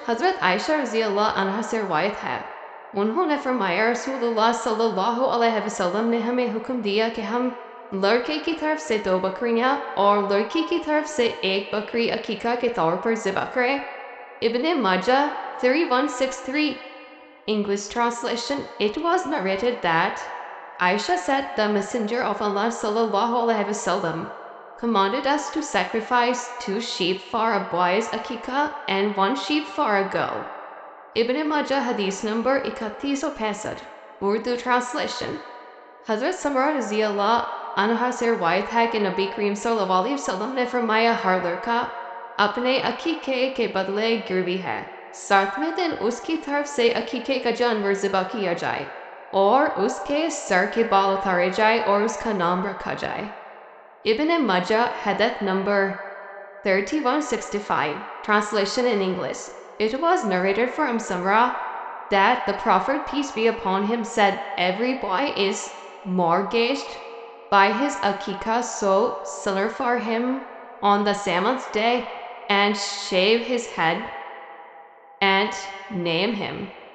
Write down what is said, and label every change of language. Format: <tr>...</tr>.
<hi>Hazrat Aisha रज़ियल्लाहु अन्हा से रिवायत है, उन्होंने फरमाया, रसूलुल्लाह सल्लल्लाहु अलैहि वसल्लम ने हमें हुक्म दिया कि हम लड़के की तरफ से 2 बकरियां और लड़की की तरफ से 1 बकरी अकीका के तौर पर ज़िबा करें.</hi> <en>Ibn Majah 3163. English translation. It was narrated that Aisha said, the Messenger of Allah sallallahu alaihi wasallam commanded us to sacrifice 2 sheep for a boy's Aqiqah and 1 sheep for a girl. Ibn Majah Hadith number 3165. Urdu translation.</en> <hi>Hazrat Samra रज़ियल्लाहु अन्हा से रिवायत है कि नबी करीम सल्लल्लाहु अलैहि वसल्लम ने फरमाया, हर लड़का अपने अकीके के बदले गिरवी है, 7वें दिन उसकी तरफ से अकीके का जानवर ज़िबा किया जाए और उसके सर के बाल उतारे जाए और उसका नाम रखा जाए.</hi> <en>Ibn Majah hadith number 3165. Translation in English. It was narrated from Samra that the Prophet, peace be upon him, said, every boy is mortgaged by his Aqiqah, so slaughter for him on the 7th day and shave his head and name him.</en>